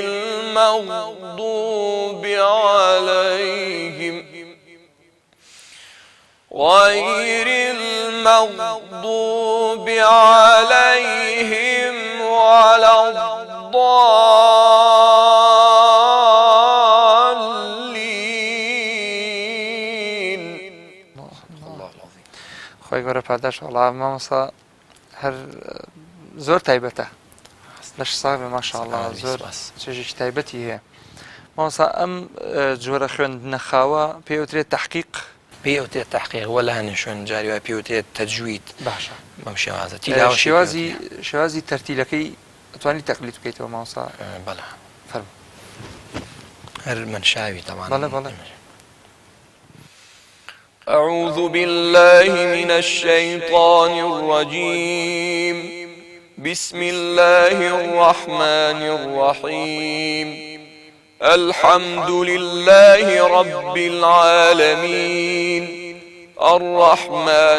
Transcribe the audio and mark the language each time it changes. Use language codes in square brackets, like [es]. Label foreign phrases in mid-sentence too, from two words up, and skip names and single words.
[ar] المغضوب عليهم ولا الضالين. [ckb] خۆی گەورە پاداش وەڵا مامۆستا هەر زۆر تایبەتە لەش ساغێ ماشاءڵڵا زۆر چێژێکی تایبەتی هەیە. مامۆستا ئەم جۆرە خوێندنەخاوە پێوترێت تەحقیق پێوتێت تەحقیق وە لە هەنێ شوێن جاری وای پێوتێت تەجوید باشە بەم شێوازە شێوازی تەرتیلەکەی ئەتوانی تەقلید بکەیتەوە مامۆستا؟ بەڵێ فەرموو. هەر من شاوی تەمان. بەڵێ بەڵێ. [ar] أعوذ بالله من الشيطان الرجيم بسم الله الرحمن الرحيم الحمد لله رب العالمين الرحمن